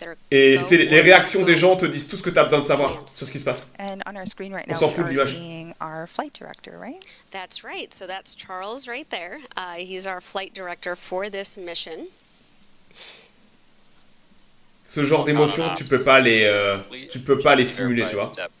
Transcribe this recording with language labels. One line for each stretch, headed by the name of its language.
French: Et les réactions des gens te disent tout ce que tu as besoin de savoir sur ce qui se passe. On s'en fout de l'image.
English: Our flight director, right? That's right. So that's Charles right there. He's our flight director for this mission.
French: Ce genre d'émotions, tu peux pas les simuler, tu vois.